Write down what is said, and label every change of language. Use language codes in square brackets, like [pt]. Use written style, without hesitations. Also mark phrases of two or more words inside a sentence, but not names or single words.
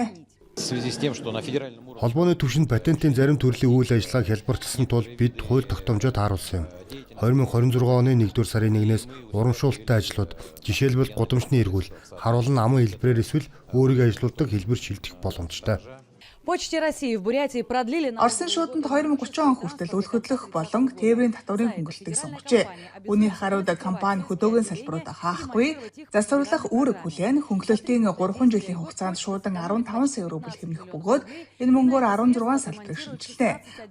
[mn] Холбооны түвшинд патентын зарим төрлийн үйл ажиллагааг хялбарчилсан тул бид хууль тогтоомжоод харуулсан юм. 2026 оны 1-р сарын 1-ээс урамшуулалттай ажлууд, жишээлбэл гудамжны эргүүл, харуулн аман хэлбэрээр эсвэл өөрийгөө ажилуулдаг хэлбэр шилжих боломжтой. [ru] Почте России в Бурятии продлили. [mn] Орсын шууданд 2030 он хүртэл үл хөдлөх болон тээврийн татварын хөнгөлөлтийг сонгожээ. Үүний хариуд компани хөдөөгийн салбарууд хаахгүй, засварлах үүрэг хүлээн хөнгөлөлтийн 3 жилийн хугацаанд шуудан 15 сая рубль хэмнэх бөгөөд энэ мөнгөөр 16 салбарыг шинжилнэ.